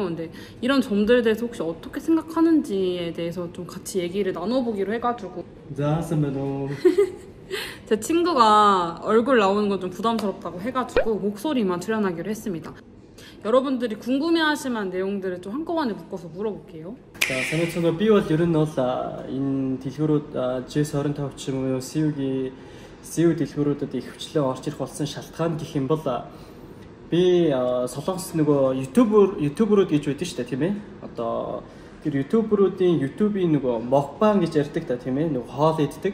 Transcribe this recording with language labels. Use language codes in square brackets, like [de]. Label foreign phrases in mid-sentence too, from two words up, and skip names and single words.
[ko] 근데 이런 점들에 대해서 혹시 어떻게 생각하는지에 대해서 좀 같이 얘기를 나눠보기로 해가지고 제 친구가 얼굴 나오는 건 좀 부담스럽다고 해가지고 목소리만 출연하기로 했습니다. 여러분들이 궁금해하실 만한 내용들을 좀 한꺼번에 묶어서 물어볼게요. 자, [mn] санацгаа би бол ер нь бол энэ дэлгүүрүүд GS25 ч юм уу CU дэлгүүрүүдэд их хвчлэн орж ирэх болсон шалтгаан гэх юм бол би Солонгос нөгөө ютуберүүд гэж байдаг шүү дээ, тийм ээ. Одоо тэр ютуберүүдийн YouTube-ийн нөгөө мокбан гэж ярьдаг та, тийм ээ. Нөгөө хоол иддэг.